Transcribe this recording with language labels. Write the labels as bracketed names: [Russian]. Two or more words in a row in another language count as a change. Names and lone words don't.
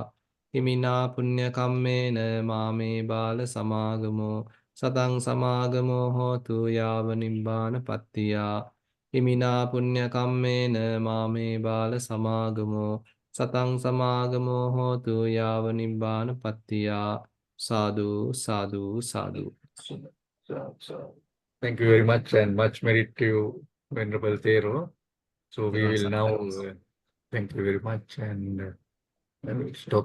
[Pali] Imina punya kammena mame bala samagamo satang samagamo hotu yava nibbana pattiya. Imina punya kammena mame bala samagamo satang samagamo hotu yava nibbana pattiya. Sadhu, sadhu, sadhu. [English] Thank you very much, and much merit to you, Venerable Thero. So we will now thank you very much, and stop.